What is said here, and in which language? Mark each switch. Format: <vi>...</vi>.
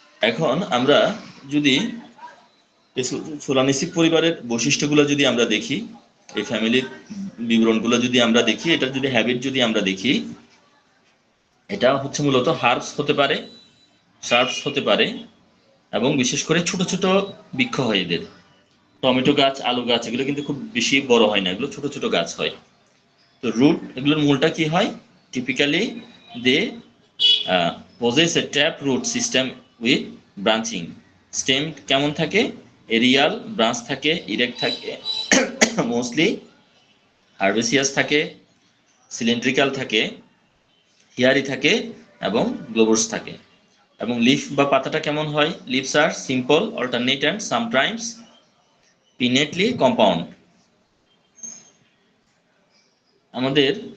<bn>এখন আমরা যদি সোলানেসি পরিবারের বৈশিষ্ট্যগুলো যদি আমরা দেখি, এই ফ্যামিলির বিবরণগুলো যদি আমরা দেখি, এটার যদি হ্যাবিট যদি আমরা দেখি, এটা হচ্ছে মূলত হার্বস হতে পারে, শার্পস হতে পারে, এবং বিশেষ করে ছোট ছোট বৃক্ষ হয় এদের। টমেটো গাছ, আলু গাছ এগুলো কিন্তু খুব বেশি বড় হয় না, এগুলো ছোট ছোট গাছ হয়। তো রুট, এগুলোর মূলটা কি হয়?</bn> <en>Typically they possess a tap root system with branching stem।</en> <bn>কেমন থাকে? এরিয়াল ব্রাঞ্চ থাকে, ইরেক্ট থাকে, মোস্টলি হার্বেসিয়াস থাকে, সিলিন্ড্রিক্যাল থাকে, হিয়ারি থাকে এবং গ্লোবাস থাকে। এবং লিফ বা পাতাটা কেমন হয়?</bn> <en>Leaves are simple, alternate and sometimes pinnately compound.</en> <bn>আমাদের</bn>